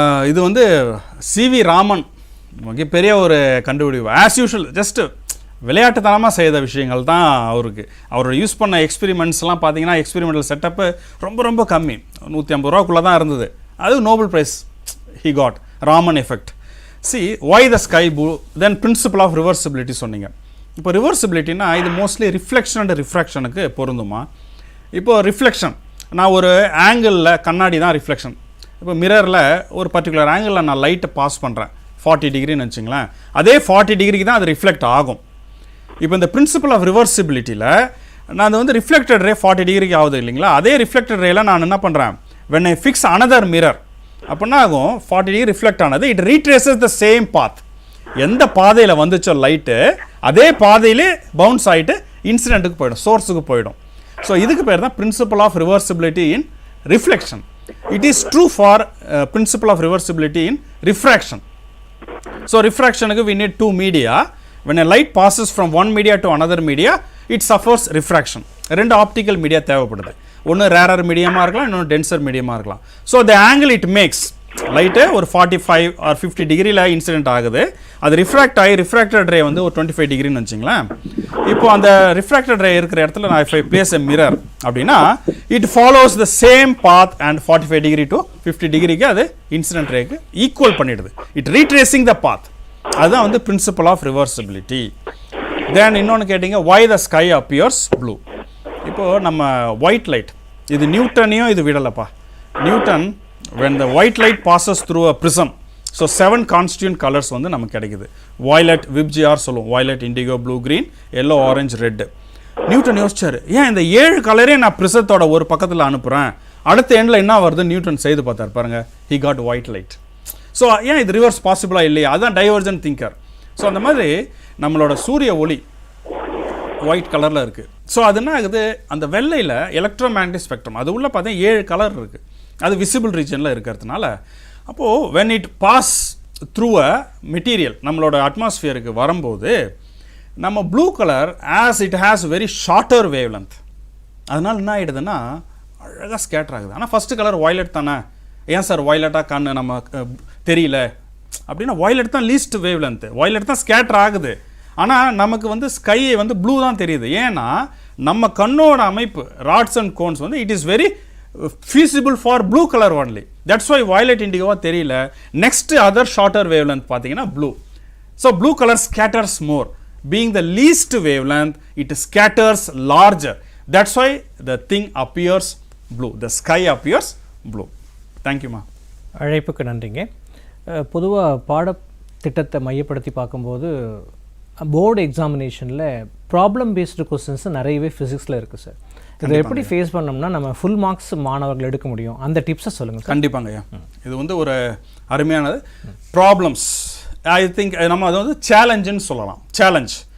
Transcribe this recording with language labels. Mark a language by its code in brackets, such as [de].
[ta] இது வந்து சிவி ராமன் மிகப்பெரிய ஒரு கண்டுபிடிப்பு. [en] as usual just [ta] விளையாட்டுத்தனமாக செய்த விஷயங்கள் தான் அவருக்கு. அவர் யூஸ் பண்ண எக்ஸ்பெரிமெண்ட்ஸ்லாம் பார்த்தீங்கன்னா எக்ஸ்பெரிமெண்டல் செட்டப்பு ரொம்ப ரொம்ப கம்மி, 150 ரூபாக்குள்ளே தான் இருந்தது. [en] அது Nobel prize he got, Raman effect. why the sky blue, then principle of reversibility சொன்னீங்க. [ta] இப்போ ரிவர்சிபிலிட்டினா இது மோஸ்ட்லி ரிஃப்ளெக்ஷன் அண்ட் ரிஃப்ராக்ஷனுக்கு பொருந்துமா. இப்போ ரிஃப்ளெக்ஷன், நான் ஒரு ஆங்கிளில், கண்ணாடி தான் ரிஃப்ளெக்ஷன். இப்போ மிரரில் ஒரு பர்டிகுலர் ஆங்கிளில் நான் லைட்டை பாஸ் பண்ணுறேன் 40 டிகிரின்னு வச்சுங்களேன், அதே 40 டிகிரிக்கு தான் அது ரிஃப்ளெக்ட் ஆகும். இப்போ இந்த பிரின்சிபல் ஆஃப் ரிவர்சிபிலிட்டியில் நான் அது வந்து ரிஃப்ளெக்டட் ரே 40 டிகிரிக்கு ஆகுது இல்லைங்களா, அதே ரிஃப்ளெக்டட் ரேல நான் என்ன பண்ணுறேன், [en] when I fix another mirror [ta] அப்படின்னா ஆகும் 40 டிகிரி ரிஃப்ளெக்ட் ஆனது, [en] It retraces the same path. [ta] எந்த பாதையில் வந்துச்சோ லைட்டு அதே பாதையிலே பவுன்ஸ் ஆகிட்டு இன்சிடென்ட்டுக்கு போயிடும், சோர்ஸுக்கு போயிடும். [en] So இதுக்கு பேர் தான் principle of reversibility in reflection. It is true for principle of reversibility in refraction. So ரிஃப்ராக்ஷனுக்கு we need two media. when a light passes from one media to another media, it suffers refraction. [ta] ரெண்டு optical media தேவைப்படுது. ஒன்று rarer மீடியமாக இருக்கலாம், இன்னொன்று tensor மீடியமாக இருக்கலாம். [en] so the angle it makes, [ta] light ஒரு 45 or 50 டிகிரியில் இன்சிடென்ட் ஆகுது, அது ரிஃப்ராக்ட் ஆகி ரிஃப்ராக்டட் ரே வந்து ஒரு 25 டிகிரின்னு வச்சுங்களேன். இப்போ அந்த ரிஃப்ராக்டட் ரே இருக்கிற இடத்துல நான் [en] if I place a mirror [ta] அப்படின்னா [en] it follows the same path [ta] and 45 degree to 50 டிகிரிக்கு அது இன்சிடென்ட் ரேக்கு ஈக்குவல் பண்ணிடுது. [en] It retracing the path. [ta] அதுதான் வந்து [en] Principle of reversibility. [ta] தென் இன்னொன்று கேட்டிங்க, [en] why the sky appears blue. [ta] இப்போது நம்ம ஒயிட் லைட், இது நியூட்டனையும் இது விடலப்பா. [en] Newton when the white light passes through a prism, so 7 constituent colors [ta] வந்து நமக்கு கிடைக்குது. [en] violet, VIBGR சொல்லுவோம், violet, indigo, blue, green, yellow, orange, red. [ta] Newton யோசிச்சாரு, ஏன் இந்த 7 கலரே நான் பிரிசத்தோட ஒரு பக்கத்தில் அனுப்புகிறேன், அடுத்த எண்டில் என்ன வருது, நியூட்டன் செய்து பார்த்தார் பாருங்க, [en] he got white light. [ta] So ஏன் இது ரிவர்ஸ் பாசிபிளாக இல்லையா, அதுதான் டைவர்ஜென்ட் திங்கர். ஸோ அந்த மாதிரி நம்மளோட சூரிய ஒளி ஒயிட் கலரில் இருக்குது. ஸோ அது என்ன ஆகுது, அந்த வெள்ளையில் எலக்ட்ரோ மேக்னெட்டிக் ஸ்பெக்ட்ரம் அது உள்ள பார்த்தீங்கன்னா 7 கலர் இருக்குது, அது விசிபிள் ரீஜனில் இருக்கிறதுனால. அப்போது [en] when it pass through a material [ta] நம்மளோட அட்மாஸ்ஃபியருக்கு வரும்போது நம்ம blue colour [en] as it has very shorter wavelength, [ta] அதனால் என்ன ஆகிடுதுன்னா அழகாக ஸ்கேட்டர் ஆகுது. ஆனால் ஃபஸ்ட்டு கலர் வயலட் தானே, ஏன் சார் வயலட்டாக கண்ணு நம்ம தெரியல, அப்படின்னா வயலட் தான் லீஸ்ட் வேவ் லென்த், வயலட் தான் ஸ்கேட்டர் ஆகுது. ஆனால் நமக்கு வந்து ஸ்கையை வந்து ப்ளூ தான் தெரியுது. ஏன்னா நம்ம கண்ணோட அமைப்பு [en] Rods and cones வந்து it is very feasible for blue color only. That's why violet indigo [ta] தெரியல. [en] Next other shorter wavelength [ta] பார்த்தீங்கன்னா [en] blue. So blue color scatters more. Being the least wavelength, it scatters larger. That's why the thing appears blue. The sky appears blue. Thank you, ma. [ta] அழைப்புக்கு நன்றிங்க. பொதுவாக பாடத்திட்டத்தை மையப்படுத்தி பார்க்கும்போது board எக்ஸாமினேஷனில் problem based questions நிறையவே ஃபிசிக்ஸில் இருக்குது சார். இதை எப்படி ஃபேஸ் பண்ணோம்னா நம்ம ஃபுல் மார்க்ஸ் மாணவர்கள் எடுக்க முடியும், அந்த டிப்ஸை சொல்லுங்கள். கண்டிப்பாங்க ஐயா, இது வந்து ஒரு அருமையானது. ப்ராப்ளம்ஸ் [en] I think [ta] நம்ம அதை வந்து சேலஞ்சுன்னு சொல்லலாம். சேலஞ்ச்.